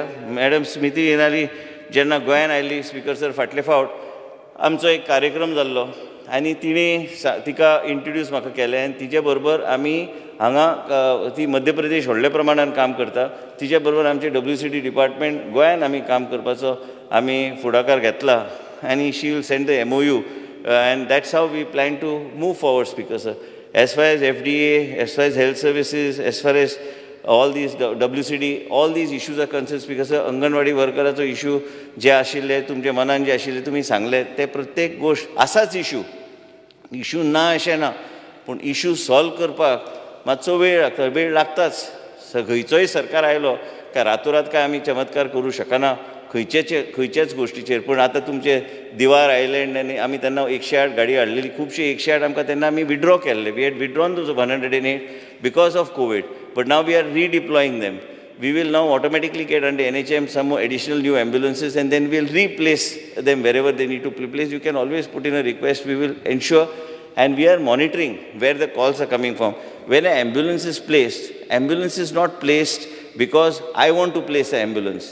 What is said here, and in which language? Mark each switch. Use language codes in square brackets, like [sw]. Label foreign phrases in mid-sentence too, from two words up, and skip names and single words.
[kok] मॅडम स्मिती इराणी जेन्ना गोंयान आयली [en] Speaker sir [kok] फाटले फावट आमचो एक कार्यक्रम जाल्लो, आनी तिका इंट्रोड्यूस म्हाका केलें, आनी तिचे बरोबर आमी हांगा ती मध्य प्रदेश व्हडल्या प्रमाणान काम करता, तिचे बरोबर आमचे WCD डिपार्टमेंट गोंयान आमी काम करपाचो आमी फुडाकार घेतला, आनी [en] she will send the MOU, and that's how we plan to move forward, Speaker sir. As far as FDA, as far as health services, as far as all these WCD, all these issues are concerned, Speaker sir. [kok] अंगणवाडी वर्कराचो इशू जे आशिल्ले तुमच्या मनान जे आशिल्ले तुमी सांगले ते प्रत्येक गोष्ट आसाच इशू ना अशें ना, पूण [en] issue solve [kok] करपाक मातसो वेळ लागताच. खंयचोय सरकार आयलो काय रातोरात काय आमी चमत्कार करूं शकना खंयच्याच गोष्टीचेर. पूण आतां तुमचे दिवार आयलँड आनी आमी तेन्ना 108 गाडी हाडलेली, खुबशी 108 आमकां तेन्ना आमी विड्रॉ केल्ले. [en] We had withdrawn those 108 because of Covid, but now we are redeploying them. We will now automatically get under NHM some more additional new ambulances, and then we'll replace them wherever they need to be placed. You can always put in a request. We will ensure, and we are monitoring where the calls are coming from. When an ambulance is placed, ambulance is not placed because I want to place an ambulance.